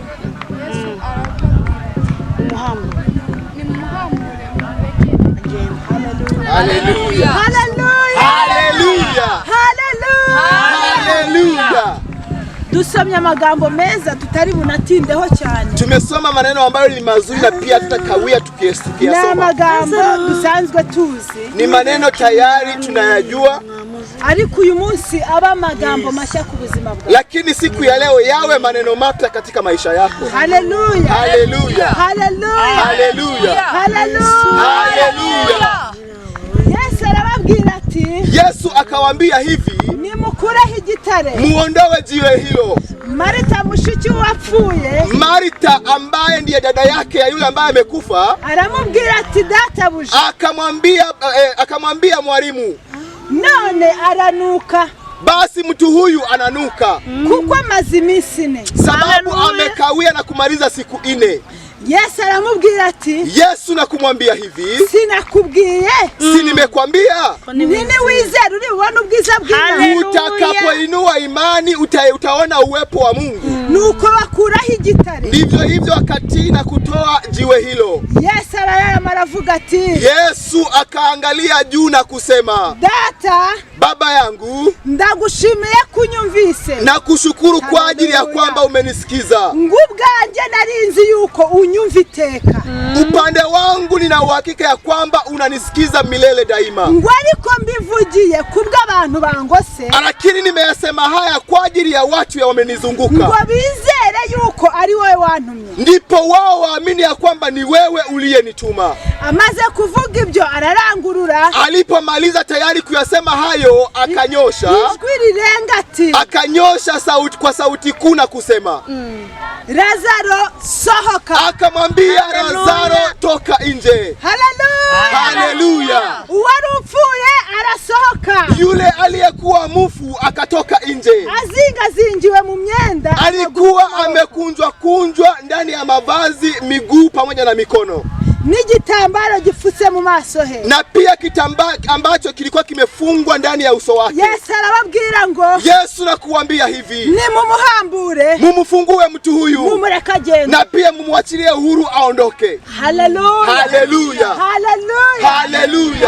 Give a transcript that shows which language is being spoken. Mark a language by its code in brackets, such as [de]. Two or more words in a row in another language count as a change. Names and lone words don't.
[rw] Yesu arababwira ati nimuhamure mureke agende. Haleluya. Haleluya. Haleluya. Haleluya. Haleluya. dusomye amagambo meza tutari bunatindeho cyane. [sw] Tumesoma maneno ambayo ni mazuri na pia tutakawia tukiyasoma. [rw] Na magambo dusanzwe tuzi. [sw] Ni maneno tayari tunayajua. [rw] Ariko uyu munsi aba magambo mashya ku buzima bwawe. [sw] Lakini siku ya leo yawe maneno mapya katika maisha yako. Haleluya. Haleluya. Haleluya. Haleluya. Haleluya. [rw] Yesu arababwira ati, [sw] Yesu akawaambia hivi, [rw] nimukureho igitare, [sw] muondoe jiwe hilo. [rw] Marita mushiki wapfuye, [sw] Marita ambaye ndiye dada yake ya yule ambaye amekufa, [rw] aramubwira ati databuja, [sw] akamwambia mwalimu, [rw] none aranuka. [sw] Basi mtu huyu ananuka. [rw] Kuko amaze iminsi 4. [sw] Sababu amekawia na kumaliza siku 4. [rw] Yesu aramubwira ati, [sw] Yesu nakumwambia hivi, [rw] sinakubwiye, [sw] si nimekwambia, [rw] nini wizera uri ubona ubwiza bw'Imana. [sw] Utakapoinua imani utaona uwepo wa Mungu. [rw] Nuko bakuraho igitare. [sw] Ndivyo hivyo akatii na kutoa jiwe hilo. [rw] Yesu arayama aravuga ati, [sw] Yesu akaangalia juu na kusema, [rw] Data, [sw] Baba yangu, [rw] ndagushimiye kunyumvise. [sw] na kushukuru kwa ajili ya kwamba umenisikiza. [rw] Ngubwanje narinzi yuko unyumva iteka. [sw] Upande wangu nina uhakika ya kwamba unanisikiza milele daima. [rw] Ngo ariko mbivugiye kubw'abantu bangose. [sw] Lakini nimeyasema haya kwa ajili ya watu wamenizunguka. [rw] Ngo bizere yuko ari wewe wantumye. [sw] Ndipo wao waamini ya kwamba ni wewe uliyenituma. [rw] Amaze kuvuga ibyo ararangurura. [sw] Alipomaliza tayari kuyasema hayo, akanyosha. [rw] Ijwi rirenga ati, [sw] akanyosha sauti kwa sauti kuu na kusema, [rw] Lazaro sohoka. [sw] Akamwambia Lazaro, toka nje. Haleluya. Haleluya. [rw] Uwarupfuye arasohoka. [sw] Yule aliyekuwa mufu akatoka nje. [rw] Azingazingiwe mu myenda. [sw] Alikuwa amekunjwa ndani ya mavazi, miguu pamoja na mikono. [rw] N'igitambaro gifutse mu maso he. [sw] Na pia kitambaa ambacho kilikuwa kimefungwa ndani ya uso wake. [rw] Yesu arababwira ngo, [sw] Yesu nakuambia hivi, [rw] ni mumuhambure, [sw] mumfungue mtu huyu, [rw] mumureka agenda, [sw] na pia mumwachilie uhuru aondoke. Haleluya. Haleluya. Haleluya. Haleluya.